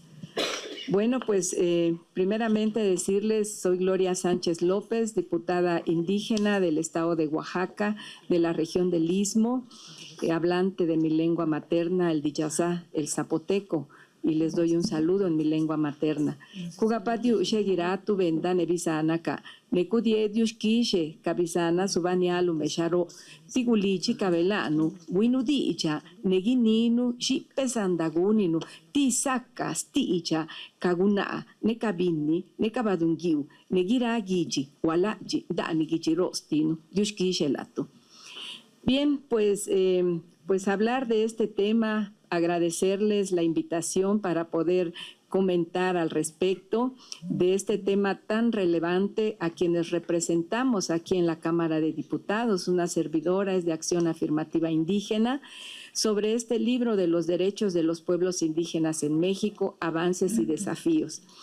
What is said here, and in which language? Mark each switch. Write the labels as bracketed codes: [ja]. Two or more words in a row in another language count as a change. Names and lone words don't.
[es] Bueno, pues primeramente decirles, soy Gloria Sánchez López, diputada indígena del estado de Oaxaca, de la región del Istmo, hablante de mi lengua materna, el diyazá, el zapoteco, y les doy un saludo en mi lengua materna. [zap] Kugapatiu shegiratu vendane bisanaka, nekudie diushkishe, kabisana subanialu mesharo, tigulichi kabelanu, winudicha, negininu, shipesandaguninu, tisakas, tiicha, kaguna, nekabini, nekabadungiu, negiragiji, walaji, danigichirostinu, diushkishe latu. [es] Bien, pues hablar de este tema, agradecerles la invitación para poder comentar al respecto de este tema tan relevante a quienes representamos aquí en la Cámara de Diputados. Una servidora es de Acción Afirmativa Indígena sobre este libro de los derechos de los pueblos indígenas en México, avances y desafíos.